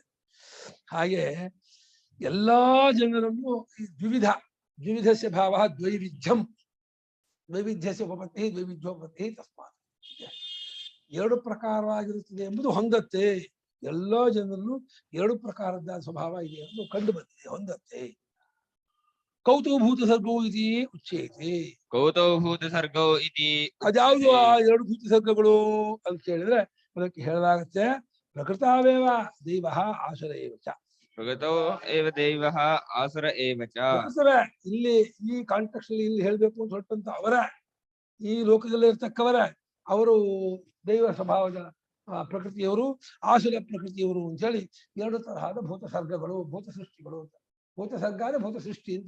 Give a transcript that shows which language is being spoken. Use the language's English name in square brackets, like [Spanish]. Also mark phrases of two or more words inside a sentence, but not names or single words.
[Kannada] ಹಾಗೆ ಎಲ್ಲಾ ಜನರನ್ನು [Sanskrit] ದ್ವಿವಿಧಸ್ಯ ಭಾವ ದ್ವೈವಿಧ್ಯಂ, ವೈವಿಧ್ಯಸ್ಯ ಉಪಪತ್ತಿ ದ್ವೈವಿಧ್ಯೋಪಪತ್ತಿ ತಸ್ಮಾತ್. [Kannada] ಎರಡು ಪ್ರಕಾರವಾಗಿರುತ್ತದೆ ಎಂಬುದು ಹೊಂದತ್ತೆ. ಎಲ್ಲಾ ಜನರಲ್ಲೂ ಎರಡು ಪ್ರಕಾರದ ಸ್ವಭಾವ ಇದೆ ಎಂದು ಕಂಡು ಬಂದಿದೆ, ಹೊಂದತ್ತೆ. [Sanskrit] ಕೌತುಭೂತ ಸರ್ಗೋ ಇತಿ ಉಚ್ಯತೆ. ಕೌತುಭೂತ ಸರ್ಗೋ ಇತಿ. [Kannada] ಅದ್ಯಾವುದು ಆ ಎರಡು ಭೂತ ಸರ್ಗಗಳು ಅಂತ ಕೇಳಿದ್ರೆ ಅದಕ್ಕೆ ಹೇಳಲಾಗುತ್ತೆ, [Sanskrit] ಪ್ರಕೃತಾವೇವ ದೈವಃ ಆಸುರ ಏವ ಚ. ಪ್ರಕೃತೋ ಏವ ದೈವಃ ಆಸುರ ಏವ ಚ. [Kannada] ಇಲ್ಲಿ ಈ ಕಾಂಟೆಕ್ಸ್ಟ್ ಅಲ್ಲಿ ಇಲ್ಲಿ ಹೇಳ್ಬೇಕು ಅಂತ ಹೊರಟಂತ ಅವರ ಈ ಲೋಕದಲ್ಲಿ ಇರ್ತಕ್ಕವರ, ಅವರು ದೈವ ಸ್ವಭಾವದ ಪ್ರಕೃತಿಯವರು, ಆಸುರ ಪ್ರಕೃತಿಯವರು ಅಂತ ಹೇಳಿ ಎರಡು ತರಹದ ಭೂತ ಸರ್ಗಗಳು, ಭೂತ ಸೃಷ್ಟಿಗಳು ಅಂತ. ಭೂತ ಸರ್ಗ ಅಂದ್ರೆ ಭೂತ ಸೃಷ್ಟಿ ಅಂತ.